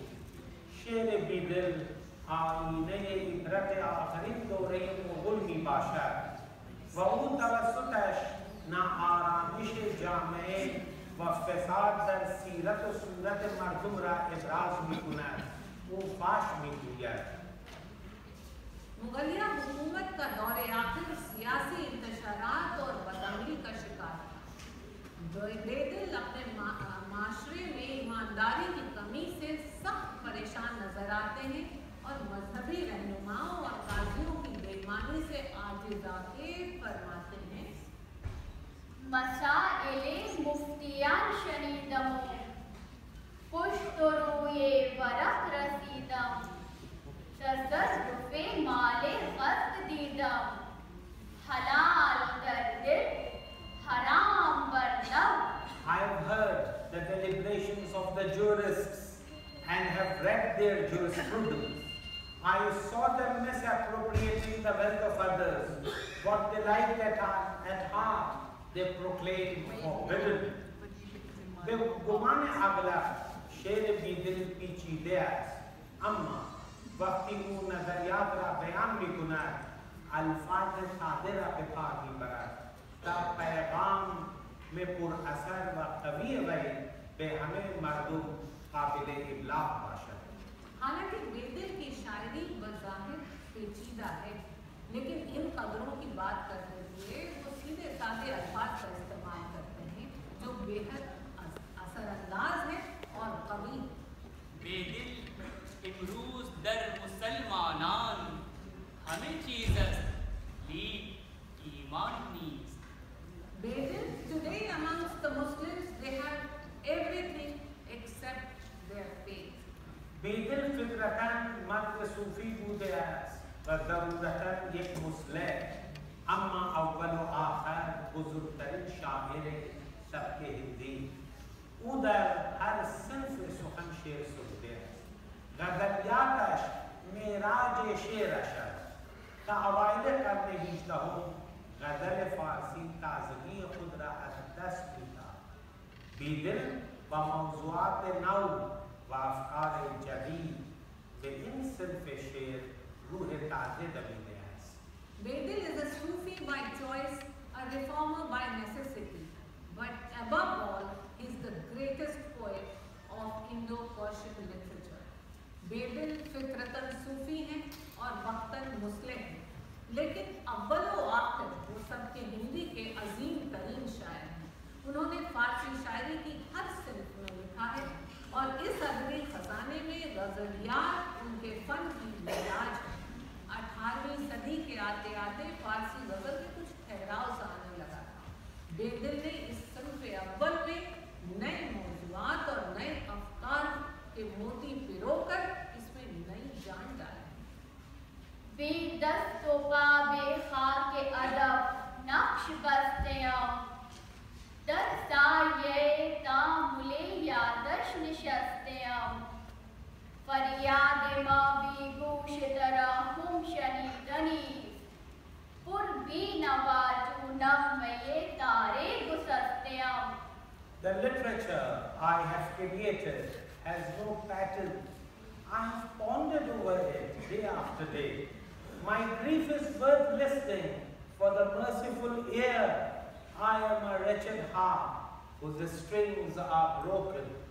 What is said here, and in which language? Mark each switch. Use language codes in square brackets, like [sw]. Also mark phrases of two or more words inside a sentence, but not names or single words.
[fa] شعر بیدل آینه عبرت آخرین دوره مغول می باشد و او توسطش ناآرامش جامعه و فساد در سیرت و صورت مردم را ابراز می کند. او فاش می گوید. [ur] مغلیہ حکومت کا دور آخر سیاسی انتشارات اور بدعملی کا شکار تھا۔ بیدل اپنے معاشرے میں ایمانداری کی کمی سے سخت پریشان نظر آتے ہیں اور مذہبی رہنماؤں اور قاضیوں کی بے ایمانی سے عاجزانہ فرماتے ہیں۔ [fa] مسائل مفتیان شنیدم، پشت روی ورق رسیدم، تصرف مال قصد دیدم، حلال در دل حرام بر لب۔ [en] I have heard the deliberations of the jurists and have read their jurisprudence. I saw them misappropriating the wealth of others. What they like at heart, they proclaim forbidden. [fa] به گمان اغلب شعر بیدل پیچیده است، اما وقتی او نظریات را بیان می کند الفاظ ساده را به کار می برد تا پیغام میں پر اثر و قوی وی به همه مردم قابل ابلاغ باشد۔ [ur] حالانکہ بیدل کی شاعری بظاہر پیچیدہ ہے، لیکن ان قدروں کی بات کرتے ہوئے وہ سیدھے سادے الفاظ کا استعمال کرتے ہیں جو بے حد اثر انداز ہے اور قوی۔ [fa] بیدل امروز در مسلمانان همه چیز است لیک ایمان نیست۔ [en] Bedouin today amongst the Muslims they have everything except their faith. [fa] بیدل فطرتاً مرد صوفی بوده است و ضرورتاً یک مصلح، اما اول و آخر بزرگترین شاعر سبک هندی. او در هر صنف سخن شعر سروده است. غزلیاتش معراج شعرش است. تا اوایل قرن 18 غزل فارسی تازگی خود را از دست می‌داد. بیدل و موضوعات نو و افکار جدید به این صنف شعر روح تازه دمیده است. [en] Bedouin is a Sufi by choice, a reformer by necessity, but above all, he is the greatest poet of Indo-Persian literature. [ur] Bedouin فطرتاً صوفی ہیں اور وقتاً مصلح ہیں، لیکن اول و آخر وہ سب کے ہندی کے عظیم ترین شاعر ہیں۔ انہوں نے فارسی شاعری کی ہر صنف میں لکھا ہے اور اس ادبی خزانے میں غزلیات ان کے فن کی معراج ہے۔ 18ویں صدی کے آتے آتے فارسی غزل میں کچھ ٹھہراؤ سا آنے لگا تھا۔ بیدل نے اس صنف اول میں نئے موضوعات اور نئے افکار کے موتی پرو کر اس میں نئی جان ڈالی۔ [fa] بے دست و پا بے خاک ادب نقش بستیم، در سایه تامل یادش نشستیم، فریاد ما بی گوش ترحم شنیدنی، پر بی نوا جونم میں تارے گسستیم۔ [en] The literature I have created has no pattern. I have pondered over it day after day. My grief is worth listening for the merciful ear. I am a wretched heart whose strings are broken.